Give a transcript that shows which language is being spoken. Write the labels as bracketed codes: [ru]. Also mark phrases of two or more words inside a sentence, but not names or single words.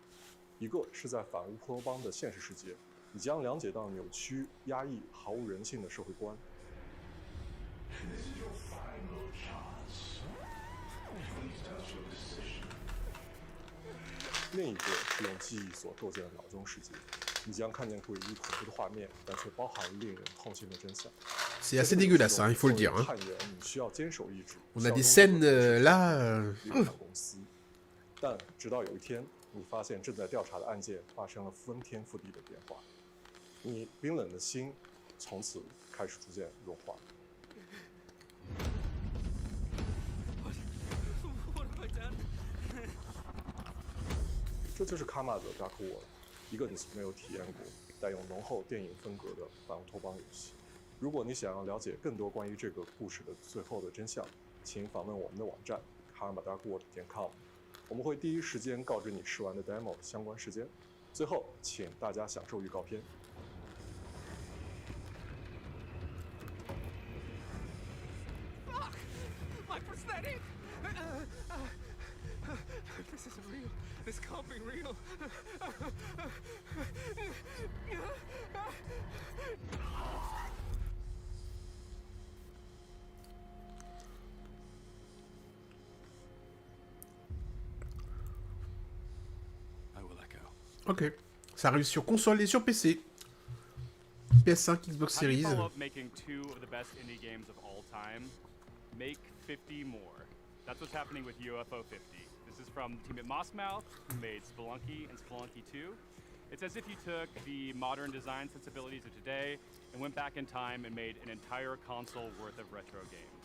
[zh] 一个是在反乌托邦的现实世界，你将了解到扭曲、压抑、毫无人性的社会观。另一个是用记忆所构建的脑中世界，你将看见诡异恐怖的画面，但却包含令人痛心的真相。 [fr] C'est assez dégueulasse, hein, il faut le dire. Hein. [zh] 探员，你需要坚守意志。 [fr] On a des scènes là. [zh] 公司，但直到有一天，你发现正在调查的案件发生了翻天覆地的变化，你冰冷的心从此开始逐渐融化。这就是卡玛的 Dark World，一个你从没有体验过、带有浓厚电影风格的反乌托邦游戏。如果你想要了解更多关于这个故事的最后的真相，请访问我们的网站 karmadarkworld.com， 我们会第一时间告知你试玩的 demo 相关时间。最后，请大家享受预告片。 [en] My prosthetic! This isn't real. This can't be real. I will echo. Ok. [fr] Ça arrive sur console et sur PC. PS5, Xbox [en] How do you Series. follow up making 2 of the best indie games of all time? Make 50 more. That's what's happening with UFO 50. This is from the team at Mossmouth, who made Spelunky and Spelunky 2. It's as if you took the modern design sensibilities of today and went back in time and made an entire console worth of retro games.